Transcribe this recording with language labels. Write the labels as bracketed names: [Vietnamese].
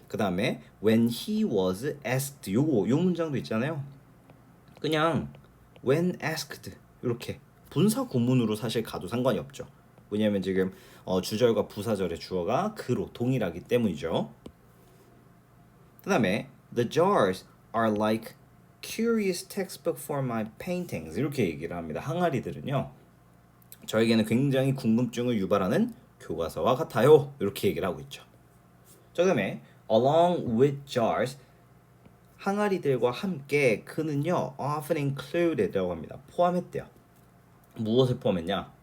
[Korean] 그다음에 [English] when he was asked [Korean] 요 문장도 있잖아요. 그냥 [English] when asked [Korean] 이렇게 분사 구문으로 사실 가도 상관이 없죠. 왜냐하면 지금 주절과 부사절의 주어가 그로 동일하기 때문이죠. [English] 그다음에 the jars are like curious textbook for my paintings [Korean] 이렇게 얘기를 합니다. 항아리들은요 저에게는 굉장히 궁금증을 유발하는 교과서와 같아요 이렇게 얘기를 하고 있죠. 자, 그다음에 [English] along with jars [Korean] 항아리들과 함께 그는요 [English] often included [Korean] 라고 합니다. 포함했대요. 무엇을 포함했냐?